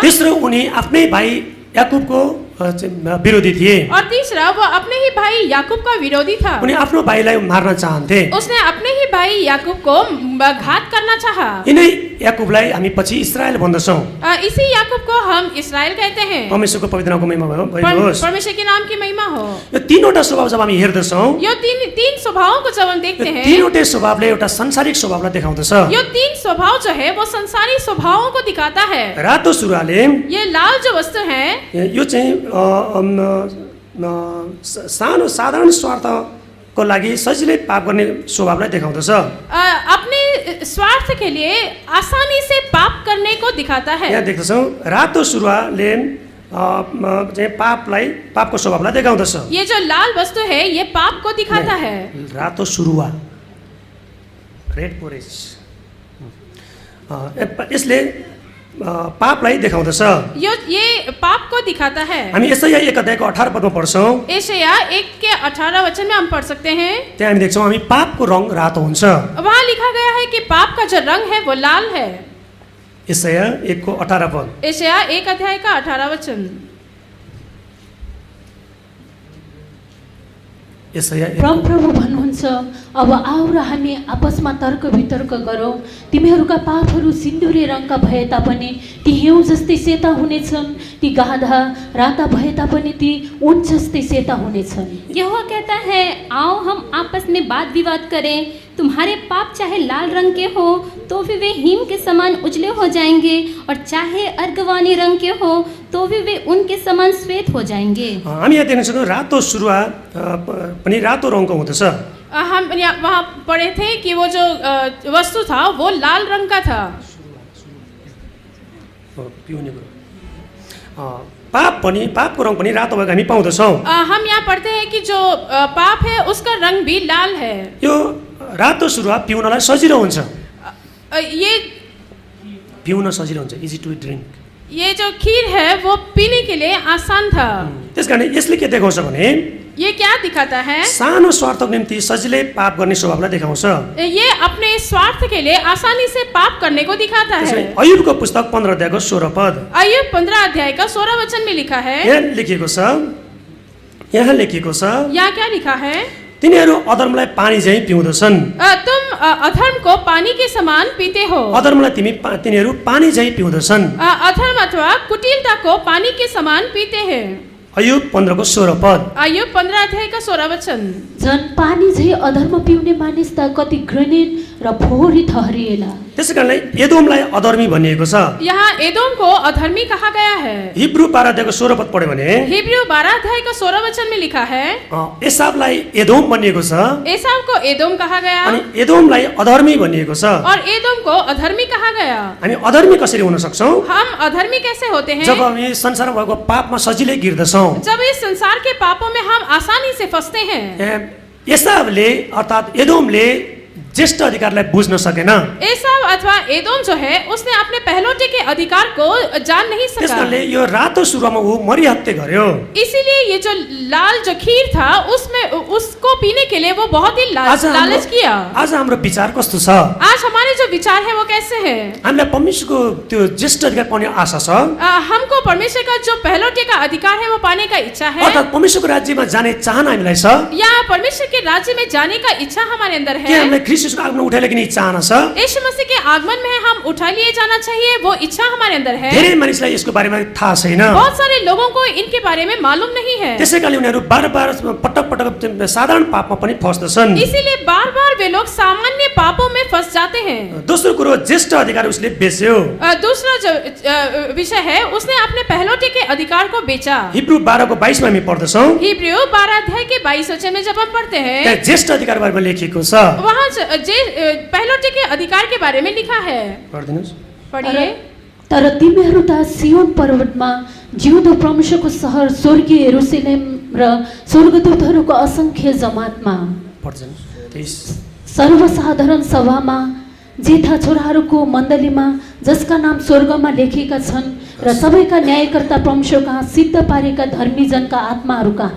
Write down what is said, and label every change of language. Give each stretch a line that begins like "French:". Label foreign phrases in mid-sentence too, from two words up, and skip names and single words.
Nepali: तेस्रो, उनी आफ्नै भाइ याकुबको विरोधी थिए।
Hindi: और तीसरा, वो अपने ही भाई याकूब का विरोधी था।
Nepali: उनी आफ्नो भाइलाई मार्न चाहन्थे।
Hindi: उसने अपने ही भाई याकूब को घात करना चाहा।
Nepali: यिनै याकुबलाई हामी पछि इस्राएल भन्दछौँ।
Hindi: इसी याकूब को हम इस्राएल कहते हैं।
Nepali: परमेश्वरको पवित्र नामको महिमा होस्।
Hindi: परमेश्वर के नाम की महिमा हो।
Nepali: यो तीनवटा स्वभाव जब हामी हेर्दछौँ,
Hindi: यो तीन स्वभावों को जब हम देखते हैं,
Nepali: तीनवटै स्वभावले एउटा संसारिक स्वभावलाई देखाउँदछ।
Hindi: यो तीन स्वभाव जो है वो संसारी स्वभावों को दिखाता है।
Nepali: रातो सुरुवाले,
Hindi: ये लाल जो वस्तु है,
Nepali: यो चाहिँ सानो साधारण स्वार्थको लागि सजिलै पाप गर्ने स्वभावलाई देखाउँदछ।
Hindi: अपने स्वार्थ के लिए आसानी से पाप करने को दिखाता है।
Nepali: यहाँ देख्दछौँ रातो सुरुवाले चाहिँ पापको स्वभावलाई देखाउँदछ।
Hindi: ये जो लाल वस्तु है ये पाप को दिखाता है।
Nepali: रातो सुरुवा,
English: red porridge,
Nepali: यसले पापलाई देखाउँदछ।
Hindi: ये पाप को दिखाता है।
Nepali: हामी यसाया 1 अध्यायको 18 पदमा पढ्छौँ।
Hindi: यशाया 1 के 18 वचन में हम पढ़ सकते हैं।
Nepali: त्यहाँ हामी देख्छौँ, हामी पापको रङ रातो हुन्छ।
Hindi: वहाँ लिखा गया है कि पाप का जो रंग है वो लाल है।
Nepali: यसाया 1 को 18 पद।
Hindi: यशाया 1 अध्याय का 18 वचन।
Nepali: परमप्रभु भन्नुहुन्छ, अब आऊ र हामी आपसमा तर्क वितर्क गरौँ। तिमीहरूका पापहरू सिन्दुरे रङका भए तापनि ती हिउँ जस्तै सेता हुनेछन्, ती गाधा राता भए तापनि ती ऊन जस्तै सेता हुनेछन्।
Hindi: यहोवा कहता है, आओ हम आपस में वाद विवाद करें। तुम्हारे पाप चाहे लाल रंग के हो तो भी वे हिम के समान उजले हो जाएंगे, और चाहे अर्गवानी रंग के हो तो भी वे उनके समान श्वेत हो जाएंगे।
Nepali: हामी यहाँ देख्न सक्छौँ रातो सुरुवा पनि रातो रङको हुँदछ।
Hindi: हम वहाँ पढ़े थे कि वो जो वस्तु था वो लाल रंग का था।
Nepali: पिउने कुरो पापको रङ पनि रातो भएको हामी पाउँदछौँ।
Hindi: हम यहाँ पढ़ते हैं कि जो पाप है उसका रंग भी लाल है।
Nepali: यो रातो सुरुवा पिउनलाई सजिलो हुन्छ,
Hindi: ये
Nepali: पिउन सजिलो हुन्छ,
English: easy to drink.
Hindi: ये जो खीर है वो पीने के लिए आसान था।
Nepali: त्यसकारण यसले के देखाउँछ भने
Hindi: ये क्या दिखाता है?
Nepali: सानो स्वार्थको निम्ति सजिलै पाप गर्ने स्वभावलाई देखाउँछ।
Hindi: ये अपने स्वार्थ के लिए आसानी से पाप करने को दिखाता है।
Nepali: अयुबको पुस्तक 15 अध्यायको 16 पद,
Hindi: अय्यूब 15 अध्याय का 16 वचन में लिखा है।
Nepali: यहाँ लेखिएको छ
Hindi: यहाँ क्या लिखा है?
Nepali: तिनीहरू अधर्मलाई पानी झैँ पिउँदछन्।
Hindi: तुम अधर्म को पानी के समान पीते हो।
Nepali: अधर्मलाई तिनीहरू पानी झैँ पिउँदछन्।
Hindi: अधर्म अथवा कुटिलता को पानी के समान पीते हैं।
Nepali: अयुब 15 को 16 पद।
Hindi: अय्यूब 15 अध्याय का 16 वचन।
Nepali: झन् पानी झै अधर्म पिउने मानिस त कति घृणित र फोहोरी ठहरिएला। त्यसै कारणले एदोमलाई अधर्मी भनिएको छ।
Hindi: यहाँ एदोम को अधर्मी कहा गया है।
Nepali: हिब्रू 12 अध्यायको 16 पद पढ्यो भने
Hindi: हिब्रू 12 अध्याय का 16 वचन में लिखा है,
Nepali: एसावलाई एदोम भनिएको छ,
Hindi: एसाव को एदोम कहा गया
Nepali: अनि एदोमलाई अधर्मी भनिएको छ।
Hindi: और एदोम को अधर्मी कहा गया।
Nepali: हामी अधर्मी कसरी हुन सक्छौँ?
Hindi: हम अधर्मी कैसे होते हैं?
Nepali: जब हामी संसारमा भएको पापमा सजिलै गिर्दछौँ।
Hindi: जब इस संसार के पापों में हम आसानी से फंसते हैं।
Nepali: एसावले अर्थात् एदोमले ज्येष्ठ अधिकारलाई बुझ्न सकेन।
Hindi: एसाव अथवा एदोम जो है उसने अपने पहलौठे के अधिकार को जान नहीं सका।
Nepali: त्यसकारणले यो रातो सुरुवामा ऊ मरिहत्ते गर्यो।
Hindi: इसीलिए ये जो लाल जो खीर था उसमें उसको पीने के लिए वो बहुत ही लालच किया।
Nepali: आज हाम्रो विचार कस्तो छ?
Hindi: आज हमारे जो विचार है वो कैसे है?
Nepali: हामीलाई परमेश्वरको त्यो ज्येष्ठ अधिकार पाउने आशा छ।
Hindi: हमको परमेश्वर का जो पहलौठे का अधिकार है वो पाने का इच्छा है।
Nepali: अर्थात् परमेश्वरको राज्यमा जाने चाहना हामीलाई छ।
Hindi: या परमेश्वर के राज्य में जाने का इच्छा हमारे अंदर है।
Nepali: के हामीलाई ख्रीष्टको आगमन उठाइले किन चाहना छ?
Hindi: यीशु मसीह के आगमन में हम उठा लिए जाना चाहिए, वो इच्छा हमारे अंदर है।
Nepali: धेरै मानिसलाई यसको बारेमा थाहा छैन।
Hindi: बहुत सारे लोगों को इनके बारे में मालूम नहीं है।
Nepali: त्यसैकारणले उनीहरू बार-बार पटक साधारण पापमा पनि फस्दछन्।
Hindi: इसीलिए बार-बार वे लोग सामान्य पापों में फंस जाते हैं।
Nepali: दोस्रो कुरो ज्येष्ठ अधिकार उसले बेच्यो।
Hindi: दूसरा जो विषय है उसने अपने पहलौठे के अधिकार को बेचा।
Nepali: हिब्रू 12 को 22 में हामी पढ्दछौँ।
Hindi: हिब्रू 12 अध्याय के 22 वचन में जब हम पढ़ते हैं,
Nepali: त्यहाँ ज्येष्ठ अधिकार बारेमा लेखिएको छ।
Hindi: वहाँ पहलौठे के अधिकार के बारे में लिखा है।
Nepali: पढ्दिनुस्।
Hindi: पढ़िए।
Nepali: तर तिमीहरू त सियोन पर्वतमा जिउँदो परमेश्वरको सहर स्वर्गीय यरुशलेम र स्वर्गदूतहरूको असंख्य जमातमा पढ्दिनुस्। 23 सर्वसाधारण सभामा जेठा छोराहरूको मण्डलीमा जसका नाम स्वर्गमा लेखिएका छन् र सबैका न्यायकर्ता परमेश्वर कहाँ सिद्ध पारेका धर्मी जनका आत्माहरू कहाँ।